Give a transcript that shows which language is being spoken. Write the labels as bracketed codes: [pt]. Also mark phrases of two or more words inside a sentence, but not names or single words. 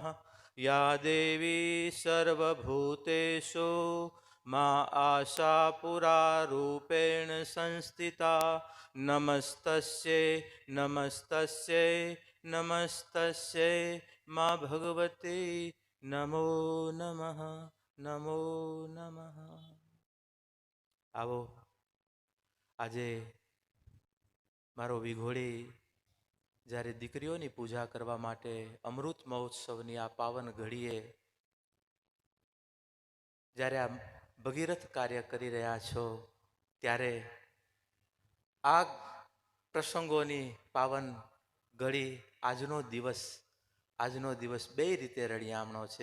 [sa] या देवी सर्वभूतेषु मा आशापुरारूपेण संस्थिता नमस्तस्यै नमस्तस्यै नमस्तस्यै मा भगवती नमो नमः नमो नमः। [gu] આવો આજે મારો વિઘોડી જ્યારે દીકરીઓની પૂજા કરવા માટે અમૃત મહોત્સવની આ પાવન ઘડીએ જ્યારે આ ભગીરથ કાર્ય કરી રહ્યા છો ત્યારે આ પ્રસંગોની પાવન ઘડી આજનો દિવસ બે રીતે રળિયામણો છે.